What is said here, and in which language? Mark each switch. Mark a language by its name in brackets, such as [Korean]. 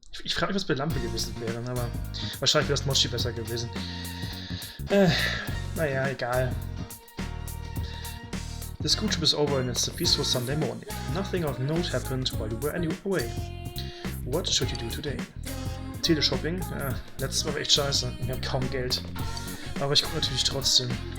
[German] Ich frage mich, was bei Lampe gewesen wäre, aber wahrscheinlich wäre das Mochi besser gewesen. Naja, egal. [English] The school trip is over and it's a peaceful Sunday morning. Nothing of note happened while you were away. What should you do today? Teleshopping? [German] Ja, letztes Mal war echt scheiße. Ich habe kaum Geld. Aber ich gucke natürlich trotzdem.